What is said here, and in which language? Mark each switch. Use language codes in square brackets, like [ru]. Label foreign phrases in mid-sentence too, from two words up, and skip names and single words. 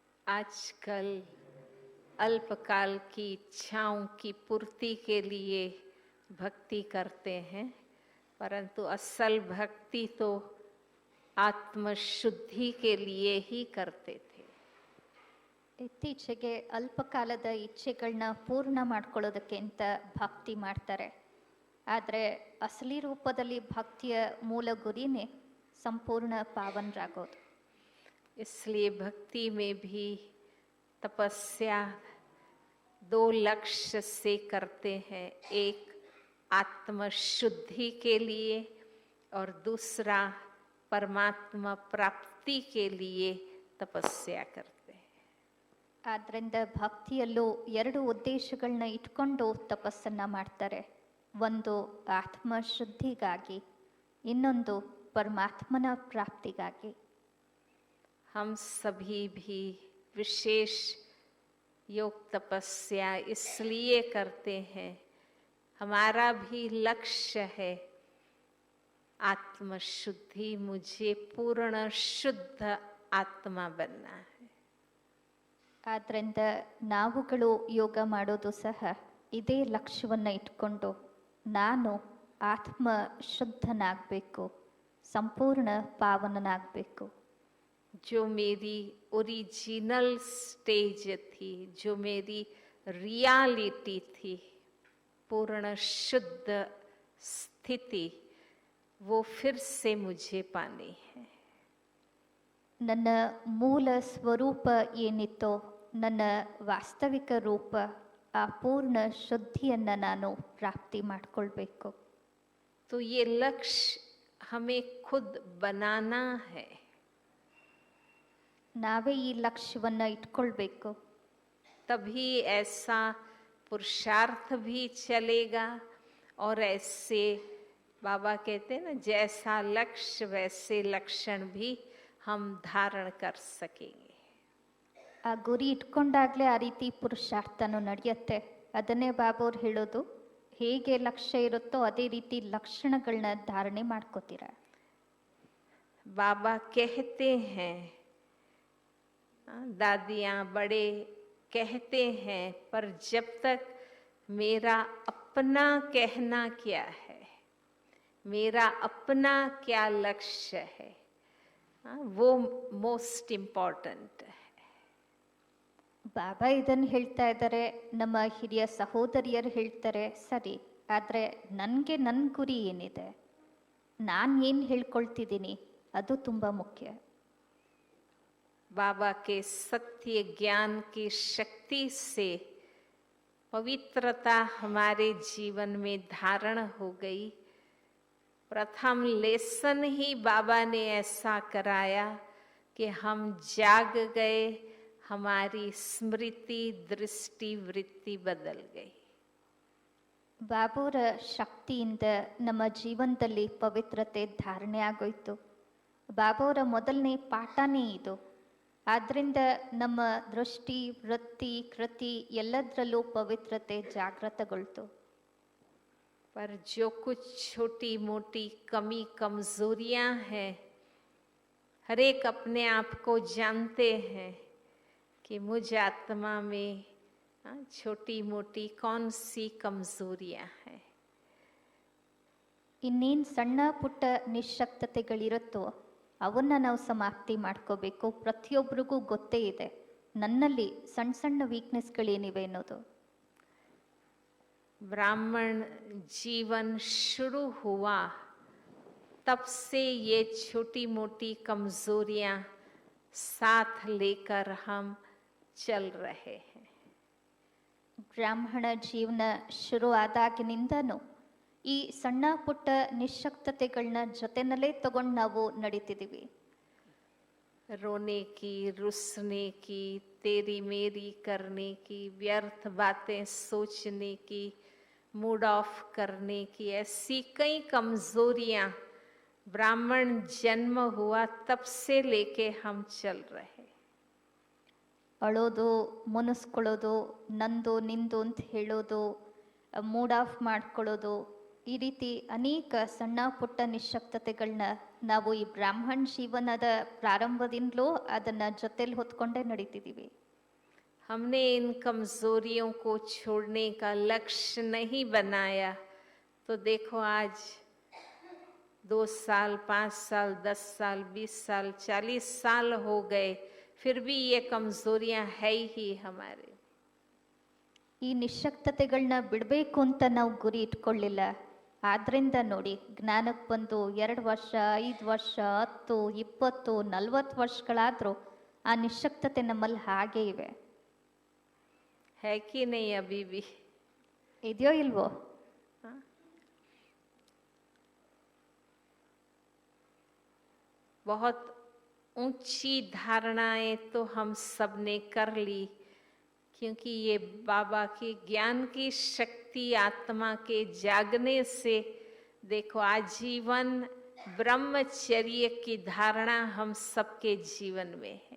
[hi] आजकल अल्पकाल की इच्छाओं की पूर्ति के लिए भक्ति करते हैं, परंतु असल भक्ति तो आत्मशुद्धि के लिए ही करते थे. [kn] ಇತ್ತೀಚೆಗೆ ಅಲ್ಪಕಾಲದ ಇಚ್ಛೆಗಳನ್ನ ಪೂರ್ಣ ಮಾಡ್ಕೊಳ್ಳೋದಕ್ಕೆ ಅಂತ ಭಕ್ತಿ ಮಾಡ್ತಾರೆ. ಆದರೆ ಅಸಲಿ ರೂಪದಲ್ಲಿ ಭಕ್ತಿಯ ಮೂಲ ಗುರಿನೇ ಸಂಪೂರ್ಣ ಪಾವನರಾಗೋದು. [hi] इसलिए भक्ति में भी तपस्या 2 लक्ष्य से करते हैं. एक आत्मशुद्धि के लिए और दूसरा परमात्मा प्राप्ति के लिए तपस्या करते हैं. [kn] ಆದ್ದರಿಂದ ಭಕ್ತಿಯಲ್ಲೂ 2 ಉದ್ದೇಶಗಳನ್ನ ಇಟ್ಕೊಂಡು ತಪಸ್ಸನ್ನ ಮಾಡ್ತಾರೆ. ಒಂದು ಆತ್ಮಶುದ್ಧಿಗಾಗಿ, ಇನ್ನೊಂದು ಪರಮಾತ್ಮನ ಪ್ರಾಪ್ತಿಗಾಗಿ. [hi] हम सभी भी विशेष योग तपस्या इसलिए करते हैं, हमारा भी लक्ष्य है आत्मशुद्धि. मुझे पूर्ण शुद्ध आत्मा बनना है. [kn] ಆದ್ದರಿಂದ ನಾವುಗಳು ಯೋಗ ಮಾಡೋದು ಸಹ ಇದೇ ಲಕ್ಷ್ಯವನ್ನು ಇಟ್ಕೊಂಡು, ನಾನು ಆತ್ಮ ಶುದ್ಧನಾಗಬೇಕು, ಸಂಪೂರ್ಣ ಪಾವನನಾಗಬೇಕು. [hi] जो मेरी [en] original stage [hi] थी, जो मेरी रियलिटी थी, पूर्ण शुद्ध स्थिति, वो फिर से मुझे पानी है. [kn] ನನ್ನ ಮೂಲ ಸ್ವರೂಪ ಏನಿತ್ತೋ, ನನ್ನ ವಾಸ್ತವಿಕ ರೂಪ, ಆ ಪೂರ್ಣ ಶುದ್ಧಿಯನ್ನು ನಾನು ಪ್ರಾಪ್ತಿ ಮಾಡಿಕೊಳ್ಬೇಕು. [hi] तो ये लक्ष्य हमें खुद बनाना है. [kn] ನಾವೇ ಈ ಲಕ್ಷ್ಯವನ್ನು ಇಟ್ಕೊಳ್ಬೇಕು. [hi] तभी ऐसा पुरुषार्थ भी चलेगा और ऐसे बाबा कहते हैं ना, जैसा लक्ष्य वैसे लक्षण भी हम धारण कर सकेंगे. [kn] ಆ ಗುರಿ ಇಟ್ಕೊಂಡಾಗಲೇ ಆ ರೀತಿ ಪುರುಷಾರ್ಥನೂ ನಡೆಯುತ್ತೆ. ಅದನ್ನೇ ಬಾಬಾ ಅವ್ರು ಹೇಳೋದು, ಹೇಗೆ ಲಕ್ಷ್ಯ ಇರುತ್ತೋ ಅದೇ ರೀತಿ ಲಕ್ಷಣಗಳನ್ನ ಧಾರಣೆ ಮಾಡ್ಕೋತೀರ. [hi] बाबा कहते हैं, दादियाँ बड़े कहते हैं, पर जब तक मेरा अपना कहना क्या है, मेरा अपना क्या लक्ष्य है, वो [en] most important [hi] है. [kn] ಬಾಬಾ ಇದನ್ನು ಹೇಳ್ತಾ ಇದ್ದಾರೆ, ನಮ್ಮ ಹಿರಿಯ ಸಹೋದರಿಯರು ಹೇಳ್ತಾರೆ, ಸರಿ, ಆದರೆ ನನಗೆ ನನ್ನ ಗುರಿ ಏನಿದೆ, ನಾನು ಏನು ಹೇಳ್ಕೊಳ್ತಿದ್ದೀನಿ, ಅದು ತುಂಬ ಮುಖ್ಯ. [hi] बाबा के सत्य ज्ञान की शक्ति से पवित्रता हमारे जीवन में धारण हो गई. प्रथम लेसन ही बाबा ने ऐसा कराया कि हम जाग गए, हमारी स्मृति दृष्टि वृत्ति बदल गई. [kn] ಬಾಬುರ ಶಕ್ತಿಯಿಂದ ನಮ್ಮ ಜೀವನದಲ್ಲಿ ಪವಿತ್ರತೆ ಧಾರಣೆ ಆಗೋಯ್ತು. ಬಾಬುರ ಮೊದಲನೇ ಪಾಠನೇ ಇದು. ಆದ್ದರಿಂದ ನಮ್ಮ ದೃಷ್ಟಿ, ವೃತ್ತಿ, ಕೃತಿ ಎಲ್ಲದರಲ್ಲೂ ಪವಿತ್ರತೆ ಜಾಗೃತಗೊಳ್ತು. [hi] पर जो कुछ छोटी मोटी कमी कमजोरियां हैं, हर एक अपने आप को जानते हैं कि मुझ आत्मा में छोटी मोटी कौन सी कमजोरियां हैं. [kn] ಇನ್ನೇನು ಸಣ್ಣ ಪುಟ್ಟ ನಿಶ್ಶಕ್ತತೆಗಳಿರುತ್ತೋ ಅವನ್ನ ನಾವು ಸಮಾಪ್ತಿ ಮಾಡ್ಕೋಬೇಕು. ಪ್ರತಿಯೊಬ್ಬರಿಗೂ ಗೊತ್ತೇ ಇದೆ ನನ್ನಲ್ಲಿ ಸಣ್ಣ ಸಣ್ಣ ವೀಕ್ನೆಸ್ಗಳೇನಿವೆ ಅನ್ನೋದು. [hi] ब्राह्मण जीवन शुरू हुआ तब से ये छोटी मोटी कमजोरियां साथ लेकर हम चल रहे हैं. [kn] ಬ್ರಾಹ್ಮಣ ಜೀವನ ಶುರು ಆದಾಗಿನಿಂದನೂ ಈ ಸಣ್ಣ ಪುಟ್ಟ ನಿಶ್ಶಕ್ತತೆಗಳನ್ನ ಜೊತೆನಲ್ಲೇ ತಗೊಂಡು ನಾವು ನಡೀತಿದ್ದೀವಿ. [hi] रोने की, रुसने की, तेरी मेरी करने की, व्यर्थ बातें सोचने की, [en] mood off [hi] करने की, ऐसी कई कमजोरियां ब्राह्मण जन्म हुआ तब से लेके हम चल रहे. [kn] ಅಳೋದು, ಮುನಿಸ್ಕೊಳ್ಳೋದು, ನಂದು ನಿಂದು ಅಂತ ಹೇಳೋದು, [en] mood off [kn] ಮಾಡ್ಕೊಳ್ಳೋದು, ಈ ರೀತಿ ಅನೇಕ ಸಣ್ಣ ಪುಟ್ಟ ನಿಶ್ಶಕ್ತತೆಗಳನ್ನ ನಾವು ಈ ಬ್ರಾಹ್ಮಣ ಜೀವನದ ಪ್ರಾರಂಭದಿಂದಲೂ ಅದನ್ನು ಜೊತೆಲಿ ಹೊತ್ಕೊಂಡೇ ನಡೀತಿದ್ದೀವಿ. [hi] हमने इन कमजोरियों को छोड़ने का लक्ष्य नहीं बनाया तो देखो आज 2 साल, 5 साल, 10 साल, 20 साल, 40 साल हो गए, फिर भी ये कमजोरियां है ही हमारे. [kn] ಈ ನಿಶ್ಶಕ್ತತೆಗಳನ್ನ ಬಿಡಬೇಕು ಅಂತ ನಾವು ಗುರಿ ಇಟ್ಕೊಳ್ಳಿಲ್ಲ. ಆದ್ರಿಂದ ನೋಡಿ, ಜ್ಞಾನಕ್ಕೆ ಬಂದು 2 ವರ್ಷ, 5 ವರ್ಷ, 10, 20, 40 ವರ್ಷಗಳಾದರೂ ಆ ನಿಶ್ಶಕ್ತತೆ ನಮ್ಮಲ್ಲಿ ಹಾಗೇ ಇವೆ. [hi] है कि नहीं अभी भी? [kn] ಇದೆಯೋ ಇಲ್ವೋ? [hi] बहुत ऊंची धारणाएं तो हम सब ने कर ली, क्योंकि ये बाबा की ज्ञान की शक्ति आत्मा के जागने से देखो आजीवन ब्रह्मचर्य की धारणा हम सबके जीवन में है.